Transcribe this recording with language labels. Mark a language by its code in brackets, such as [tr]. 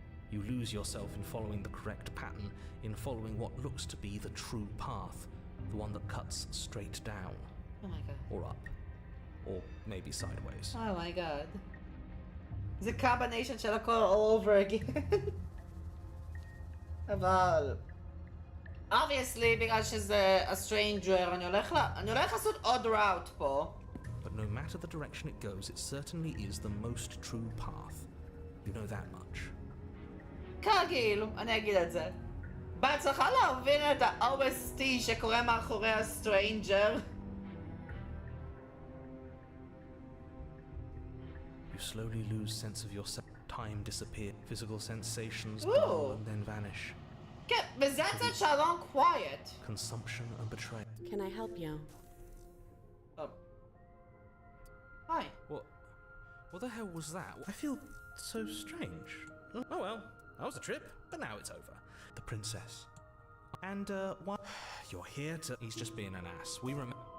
[en] You lose yourself in following the correct pattern, in following what looks to be the true path, the one that cuts straight down. Oh my god. Or up. Or maybe sideways. Oh my god. It's a combination [he] של הכל [en] all over again. [he] אבל... obviously, בגלל שזה a stranger, אני הולך לעשות עוד route פה. [en] But no matter the direction it goes, it certainly is the most true path. You know that much. [he] כרגיל, אני אגיד את זה. בהצלחה להבין את ה-OST שקורה מאחורי הסטרנג'ר. [en] You slowly lose sense of yourself. Time disappears. Physical sensations dull and then vanish. [he] כן, וזה הצד שלום quiet. [en] Consumption and betrayal. Can I help you? Hi. What the hell was that? I feel so strange. Oh well, that was a trip, but now it's over. The princess. And, what? You're here to... He's just being an ass. We remember...